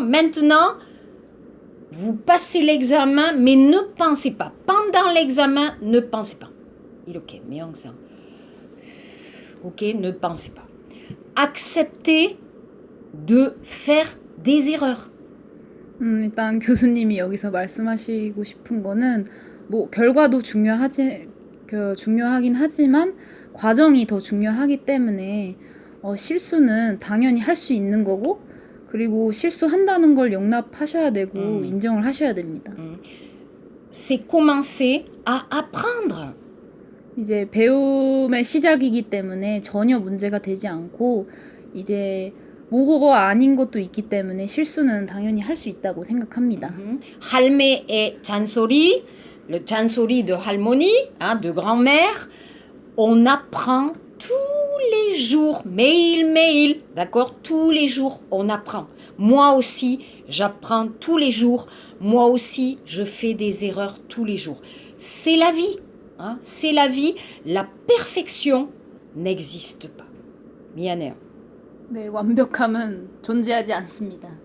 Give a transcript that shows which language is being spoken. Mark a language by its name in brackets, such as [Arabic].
[French] Maintenant, vous passez l'examen, mais ne pensez pas. Pendant l'examen, ne pensez pas. [Korean] 이렇게 명상. [French] Ok, ne pensez pas. Acceptez de faire des erreurs. [Korean] 일단 교수님이 여기서 말씀하시고 싶은 거는 뭐 결과도 중요하긴 하지만 과정이 더 중요하기 때문에 실수는 당연히 할 수 있는 거고 그리고 실수한다는 걸 용납하셔야 되고 인정을 하셔야 됩니다. [French] C'est commencer à apprendre. [Korean] 이제 배움의 시작이기 때문에 전혀 문제가 되지 않고 이제 모국어 아닌 것도 있기 때문에 실수는 당연히 할 수 있다고 생각합니다. 할매의 잔소리, [French] le 잔소리 de 할머니, de grand-mère, on apprend tous les jours, mail, d'accord? Tous les jours, on apprend. Moi aussi, j'apprends tous les jours. Moi aussi, je fais des erreurs tous les jours. C'est la vie, c'est la vie. La perfection n'existe pas. [Korean] 미안해요. 네, 완벽함은 존재하지 않습니다.